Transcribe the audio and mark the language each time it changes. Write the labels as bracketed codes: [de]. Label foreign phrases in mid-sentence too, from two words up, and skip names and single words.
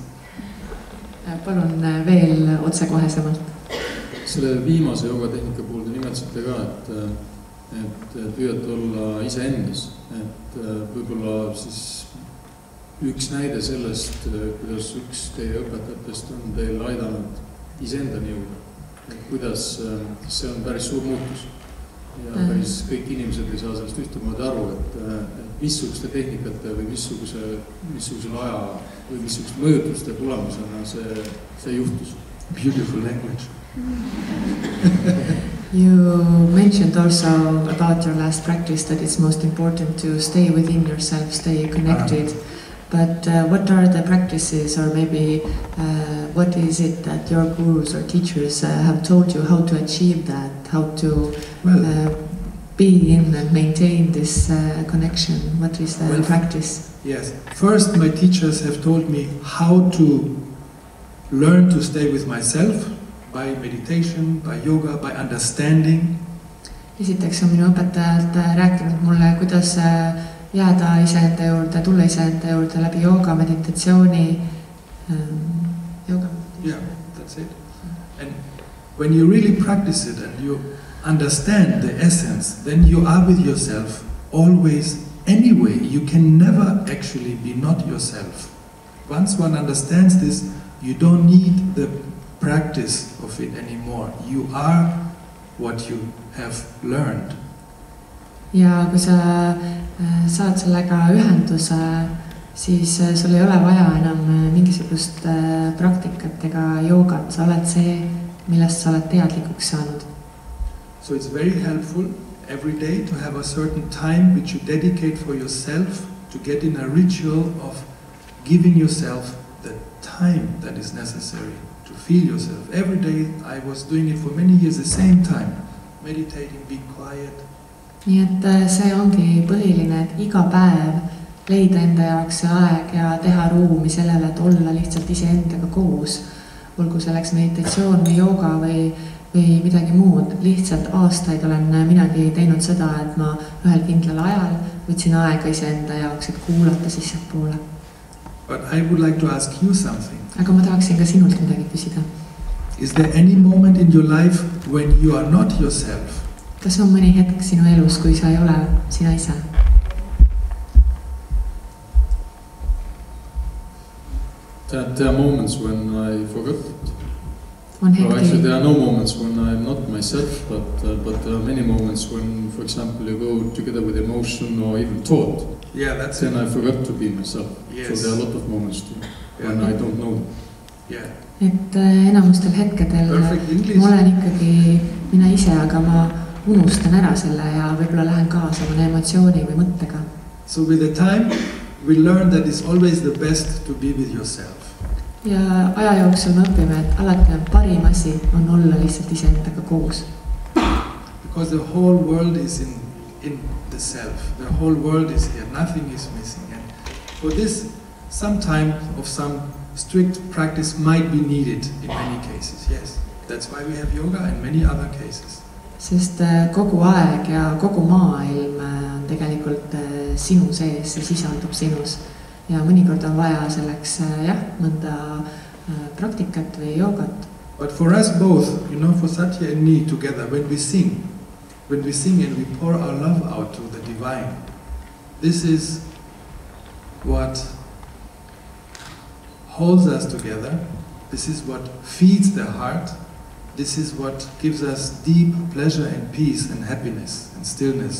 [et] Palun veel otsekohesemalt. Selle viimase joogatehnika puhul te nimetasite ka, et püüate olla iseendas. Et võib-olla siis üks näide sellest, kuidas üks teie õpetajatest on teil aidanud iseendani jõuda. Kuidas see on päris suur muutus. ja päris kõik inimesed ei saa sellest ühtemoodi aru, et missuguste tehnikate või missugusel aja või missuguste mõjutuste tulemusena see juhtus. [en] Beautiful language. You mentioned also about your last practice that it's most important to stay within yourself, stay connected. But what are the practices, or maybe what is it that your gurus or teachers have told you how to achieve that, how to be in and maintain this connection? What is the practice? Yes. First, my teachers have told me how to learn to stay with myself by meditation, by yoga, by understanding. [et] Esiteks on minu õpetajad rääkinud mulle, kuidas jääda iseenda juurde, tulla iseenda juurde läbi jooga, meditatsiooni, [en] yoga. Yeah, that's it. And when you really practice it and you understand the essence, then you are with yourself always anyway. You can never actually be not yourself. Once one understands this, you don't need the practice of it anymore. You are what you have learned. [et] Ja kui sa saad sellega ühenduse, siis sul ei ole vaja enam mingisugust praktikat ega joogat. Sa oled see, millest sa oled teadlikuks saanud. [en] So it's very helpful every day to have a certain time which you dedicate for yourself, to get in a ritual of giving yourself the time that is necessary to feel yourself. Every day I was doing it for many years, the same time, meditating, being quiet. [et] Nii et see ongi põhiline, et iga päev leida enda jaoks see aeg ja teha ruumi sellele, et olla lihtsalt iseendaga koos. Olgu selleks meditatsioon või jooga või midagi muud. Lihtsalt aastaid olen minagi teinud seda, et ma ühel kindlal ajal võtsin aega iseenda jaoks, et kuulata sissepoole. [en] But I would like to ask you something. [et] Aga ma tahaksin ka sinult midagi küsida. [en] Is there any moment in your life when you are not yourself? [et] Kas on mõni hetk sinu elus, kui sa ei ole sina ise? [en] There are moments when I forgot it. Actually, there are no moments when I'm not myself, but there are many moments when, for example, you go together with emotion or even thought. Yeah, that's then I forgot to be myself. Yes. So there are a lot of moments too, when I don't know them. Yeah. [et] Et enamustel hetkedel ma olen ikkagi mina ise, aga ma unustan ära selle ja võib-olla lähen kaasa mõne emotsiooni või mõttega. [en] So with the time, we learn that it's always the best to be with yourself. [et] Ja aja jooksul me õpime, et alati on parim asi on olla lihtsalt iseendaga koos. [en] Because the whole world is in the self. The whole world is here. Nothing is missing. And for this, some time of some strict practice might be needed in many cases. Yes, that's why we have yoga and many other cases. [et] Sest kogu aeg ja kogu maailm on tegelikult sinu sees, see sisaldub sinus. Ja mõnikord on vaja selleks mõnda praktikat või joogat. [en] But for us both, for Satya and me together, when we sing and we pour our love out to the divine, this is what holds us together. This is what feeds the heart. This is what gives us deep pleasure and peace and happiness and stillness.